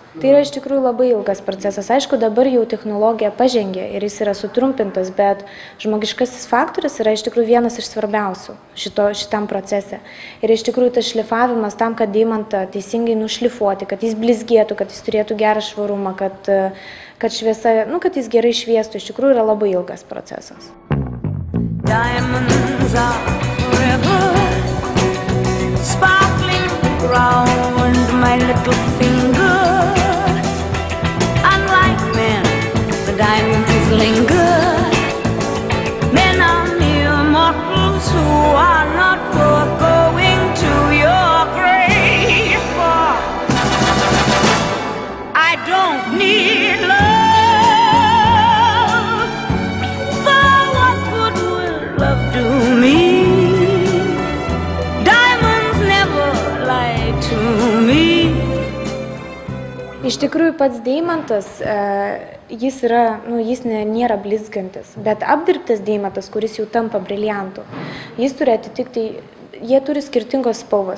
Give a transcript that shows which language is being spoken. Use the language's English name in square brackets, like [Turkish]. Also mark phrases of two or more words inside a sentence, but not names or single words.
[Lithuanian] Tai yra iš tikrųjų labai ilgas procesas. Aišku, dabar jau technologija pažengė ir jis yra sutrumpintas, bet žmogiškasis faktorius yra iš tikrųjų vienas iš svarbiausių šitam procese. Ir iš tikrųjų tas šlifavimas tam, kad deimantą teisingai nušlifuoti, kad jis blizgėtų, kad jis turėtų gerą švarumą, kad šviesa, kad jis gerai šviestų, iš tikrųjų yra labai ilgas procesas. [English] Diamonds are forever, sparkling round my little finger. Unlike men, the diamonds linger. Men are mere mortals who are not worth going to your grave for. I don't need love. [Lithuanian] Iš tikrųjų, pats deimantas, jis nėra blizgantis, bet apdirbtas deimantas, kuris jau tampa briliantu, jis turi atitikti, jie turi skirtingos spalvos.